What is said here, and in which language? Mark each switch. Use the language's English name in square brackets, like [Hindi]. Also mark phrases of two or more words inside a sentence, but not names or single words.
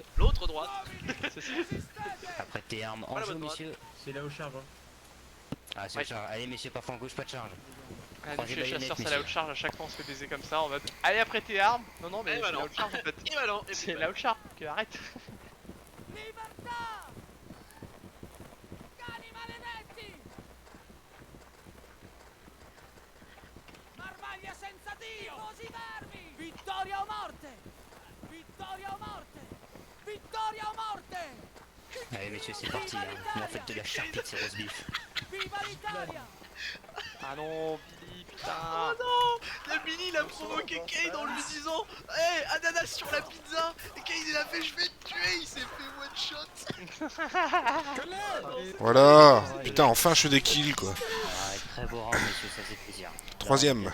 [French] L'autre droite. C'est ça. Apprêtez armes en joue messieurs. C'est là où charge. Ah c'est charge. Allez messieurs, pas flanc gauche, pas de charge. Ah, chez les chasseurs c'est la haute charge, à chaque fois on se fait baiser comme ça en mode allez apprêtez armes. Non mais c'est la haute charge en fait. C'est la haute charge, arrête. [Italian] Vittoria o morte! Vittoria o morte! Vittoria o morte! [French] Allez messieurs c'est parti, hein. Mais en fait de la charpie de ces [English] roast beef. [Italian] Viva l'Italia! [French] Ah non Billy putain. Oh non, la Billy il a provoqué Kane en lui disant hey, ananas sur la pizza. Et Kane il a fait je vais te tuer, il s'est fait [English] one shot. [French] Voilà. Putain, enfin je fais des kills quoi. Très beau round messieurs, ça fait plaisir. Troisième.